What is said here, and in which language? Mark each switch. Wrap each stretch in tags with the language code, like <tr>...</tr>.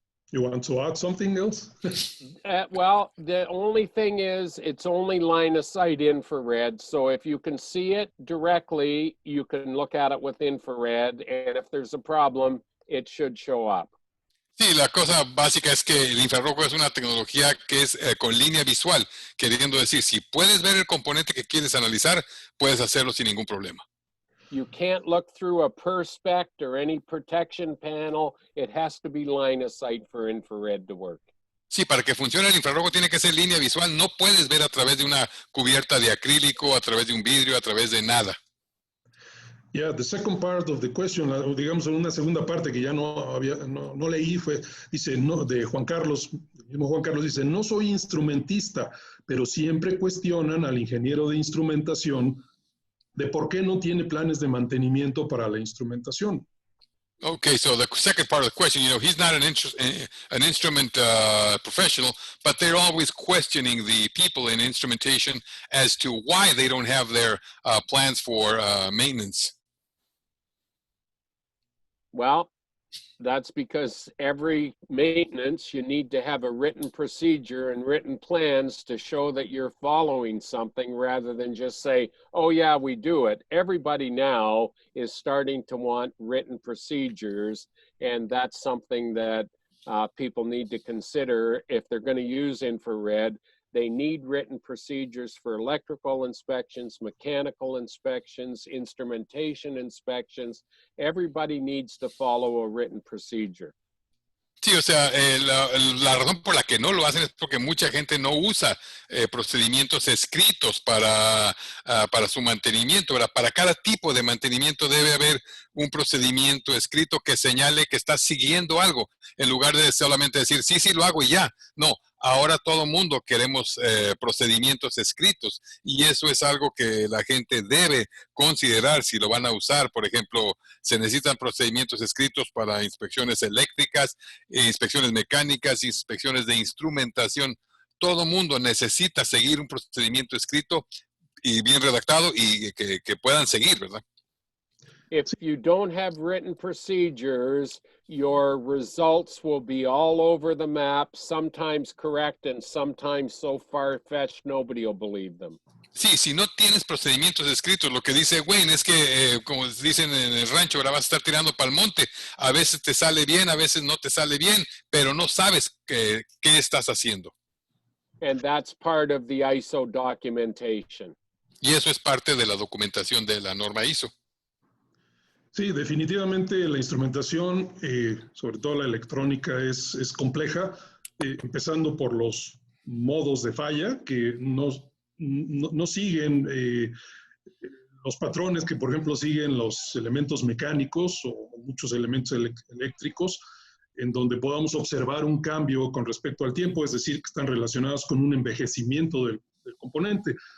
<en>You want to add something else? Well, the only thing is it's only line of sight infrared. So if you can see it directly, you can look at it with infrared. And if there's a problem, it should show up.</en> <es>Sí, la cosa básica es que el infrarrojo es una tecnología que es con línea visual, queriendo decir, si puedes ver el componente que quieres analizar, puedes hacerlo sin ningún problema.</es> <en>You can't look through a perspex or any protection panel. It has to be line of sight for infrared to work.</en> <es>Sí, para que funcione el infrarrojo tiene que ser línea visual. No puedes ver a través de una cubierta de acrílico, a través de un vidrio, a través de nada.</es> <en>Yeah, the second part of the question,</en> <es>digamos una segunda parte que ya no leí, dice, no, de Juan Carlos, el mismo Juan Carlos dice, no soy instrumentista, pero siempre cuestionan al ingeniero de instrumentación de por qué no tiene planes de mantenimiento para la instrumentación.</es> <en>Okay, so the second part of the question, he's not an instrument professional, but they're always questioning the people in instrumentation as to why they don't have their plans for maintenance. Well, that's because every maintenance, you need to have a written procedure and written plans to show that you're following something rather than just say, oh yeah, we do it. Everybody now is starting to want written procedures, and that's something that people need to consider if they're going to use infrared. They need written procedures for electrical inspections, mechanical inspections, instrumentation inspections. Everybody needs to follow a written procedure.</en> <es>Sí, o sea, la razón por la que no lo hacen es porque mucha gente no usa procedimientos escritos para su mantenimiento, ¿verdad? Para cada tipo de mantenimiento debe haber un procedimiento escrito que señale que está siguiendo algo, en lugar de solamente decir, sí, lo hago y ya. No, ahora todo mundo queremos procedimientos escritos, y eso es algo que la gente debe considerar si lo van a usar. Por ejemplo, se necesitan procedimientos escritos para inspecciones eléctricas, inspecciones mecánicas, inspecciones de instrumentación. Todo mundo necesita seguir un procedimiento escrito y bien redactado y que puedan seguir, ¿verdad?</es> <en>If you don't have written procedures, your results will be all over the map, sometimes correct and sometimes so far-fetched nobody will believe them.</en> <es>Sí, si no tienes procedimientos escritos, lo que dice Wayne es que, como dicen en el rancho, ahora vas a estar tirando para el monte. A veces te sale bien, a veces no te sale bien, pero no sabes qué estás haciendo.</es> <en>And that's part of the ISO documentation.</en> <es>Y eso es parte de la documentación de la norma ISO. Sí, definitivamente la instrumentación, sobre todo la electrónica, es compleja, empezando por los modos de falla que no siguen los patrones que, por ejemplo, siguen los elementos mecánicos o muchos elementos eléctricos, en donde podamos observar un cambio con respecto al tiempo, es decir, que están relacionados con un envejecimiento del componente.</es>